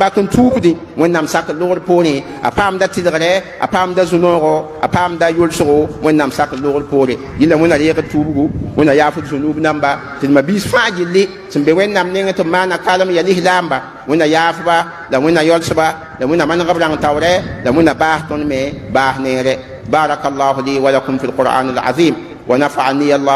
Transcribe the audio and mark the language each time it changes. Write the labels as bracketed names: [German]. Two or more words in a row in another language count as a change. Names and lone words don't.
[Mossi] bak n tuubdẽ wẽnnaam sak logr poorẽ a paamda tɩdgrɛ a paamda zu-noogo a paamda yolsgo wẽnnaam sak logr poore yɩla wẽna reegd tuubgu wẽna yaafd zu-nuub namba tɩ d ma-biis fãa gilli sẽn be wẽnnaam nengẽ tɩ b maana kalem ya lislaamba wẽna yaafba la wẽna yolsba la wẽna manegb rãng taoorɛ la wẽna baas tõnd me baas neere [Arabic] بارك الله لي ولكم في القرآن العظيم ونفعني الله